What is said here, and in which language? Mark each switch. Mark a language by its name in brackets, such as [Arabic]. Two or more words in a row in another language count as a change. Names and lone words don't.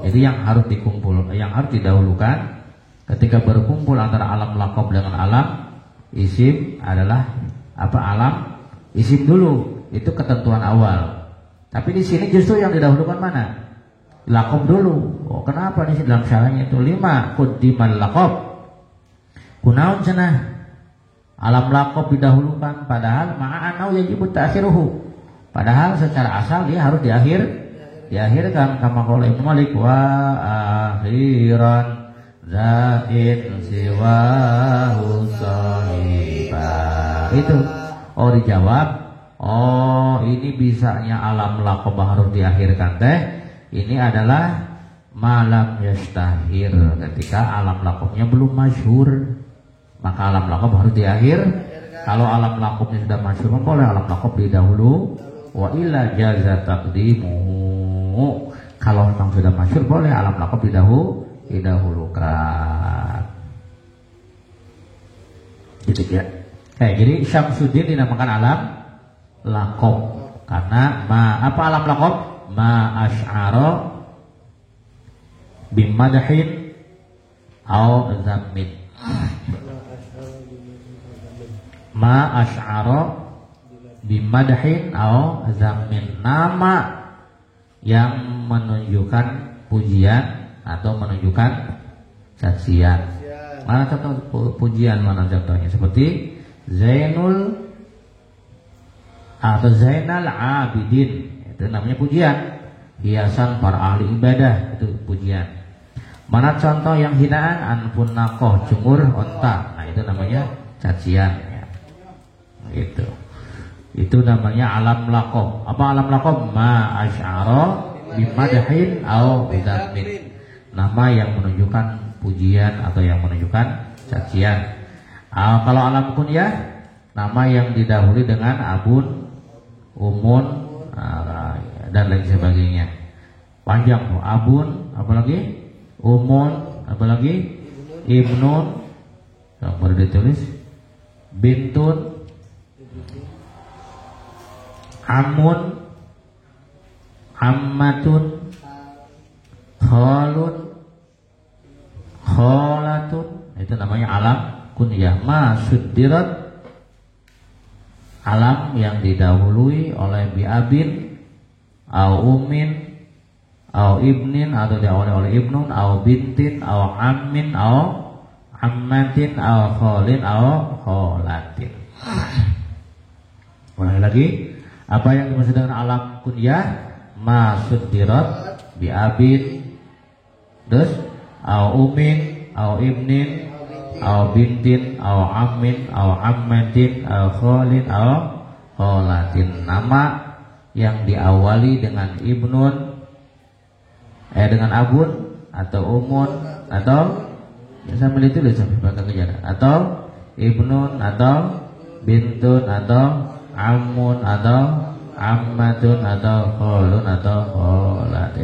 [Indonesian] Jadi yang harus didahulukan ketika berkumpul antara alam laqab dengan alam isim adalah alam isim dulu. Itu ketentuan awal. Tapi di sini justru yang didahulukan mana? Laqab dulu. Oh, kenapa di sini dalam syarahnya itu 5 [Arabic] قدم اللقب. [Indonesian] Kunaun cenah alam laqab didahulukan padahal [Arabic] مع أنه يجب تأخيره. [Indonesian] Padahal secara asal dia harus diakhirkan [Arabic] كما قال ابن مالك وأخرن ذا إن سواه صحبا. [Indonesian] Itu dijawab, ini bisanya alam laqab harus diakhirkan teh. Ini adalah [Arabic] ما لم يشتهر, [Indonesian] ketika alam laqabnya belum masyhur, maka alam laqab harus diakhir. Kalau alam laqabnya sudah masyhur, boleh alam laqab didahulu. [Arabic] وإلا جاز تقديمه. [Indonesian] Kalau memang sudah masyhur, boleh alam laqab didahulukan. Gitu ya. Jadi Syamsuddin dinamakan alam laqab karena alam laqab? [Arabic] ما أشعر بمدح أو ذم. ما أشعر بمدح أو ذم, [Indonesian] nama yang menunjukkan pujian atau menunjukkan cacian. Mana contoh pujian, mana contohnya? Seperti Zainul atau Zainal Abidin, itu namanya pujian. Hiasan para ahli ibadah, itu pujian. Mana contoh yang hinaan? [Arabic] أنف الناقة, [Indonesian] jemur onta. Nah, itu namanya cacian ya. Gitu. Itu namanya alam laqab. Apa alam laqab? [Arabic] ما أشعر بمدح أو بذم. [Indonesian] Nama yang menunjukkan pujian atau yang menunjukkan cacian. Kalau alam kunyah, nama yang didahului dengan abun, umun, dan lain sebagainya. Panjang tuh, abun, apalagi umun, apalagi ibnun, yang baru ditulis, bintun, amun, ammatun, khalun, kholatun. Itu namanya alam kunyah. [Arabic] ما صدرت, [Indonesian] alam yang didahului oleh [Arabic] بأب أو أم أو ابن, [Indonesian] atau diawali oleh [Arabic] ابن أو بنت أو عم أو عمة أو خال أو خالة. Ulangi lagi, apa yang dimaksud dengan alam kunyah? ما صدرت بأب, terus أو أم أو ابن أو بنت أو عم أو عمة أو خال أو خالة. [Indonesian] Nama yang diawali dengan ibnun, dengan abun atau umun atau sambil itu sampai belakang kejar, atau ibnun atau bintun atau ammun atau ammatun atau khalun atau khalat.